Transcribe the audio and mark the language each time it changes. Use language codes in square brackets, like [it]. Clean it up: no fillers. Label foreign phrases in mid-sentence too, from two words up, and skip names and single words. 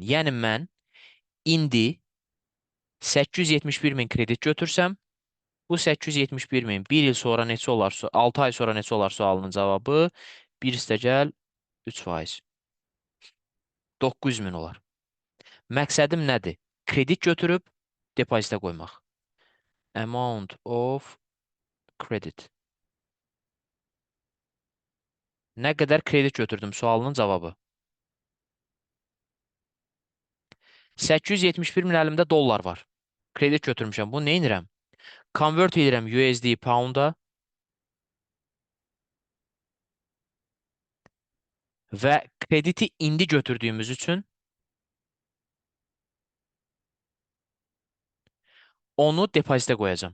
[az] Yəni mən indi 871 min kredit götürsəm, bu 871 min 1 il sonra neçə olarsa, 6 ay sonra neçə olar sualının cavabı 1 üstəgəl 3%. 900 min olar. Məqsədim nədir? Kredit götürüb depozitə qoymaq. [en] Amount of credit. [az] Nə qədər kredit götürdüm sualının cavabı. 871 min əlimdə dollar var. Kredit götürmüşəm. Bunu nə edirəm? Convert edirəm USD pound'a və krediti indi götürdüyümüz üçün onu depozitə qoyacağam.